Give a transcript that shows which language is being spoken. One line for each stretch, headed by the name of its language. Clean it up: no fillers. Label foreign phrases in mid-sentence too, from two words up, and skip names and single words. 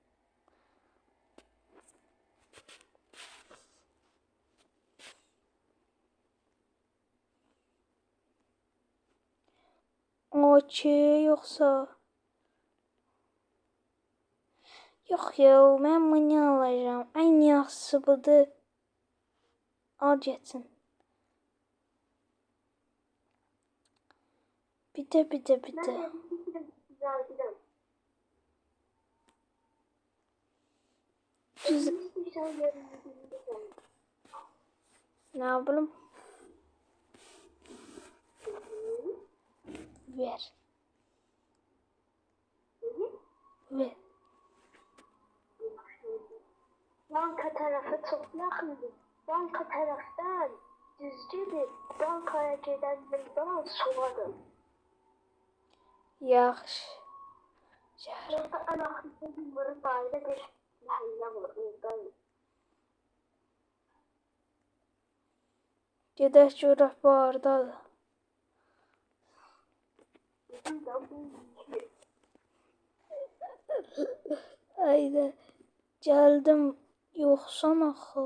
Azerbaijani: Okey, yoxsa... Yox ya, mən bunu alacağım. Ən yaxşısı budur. Al getsin. Bir də.
Turkish: Güzel gidelim. Güzel. İstiyorsan yarın gidelim. Ne yapalım? Ver. Ver. Banka tarafı çok yakındı. Banka taraftan düzgün bankaya giden yoldan soladım.
Azerbaijani: Yaxşı. Gəl.
Turkish: Orada en akıllı bir daire bir mahalle var. Oradan
Azerbaijani: Gedək görək bu hardadır.
Turkish: bizim de bu Haydi.
Azerbaijani: Gəldim. Yoxsan axı.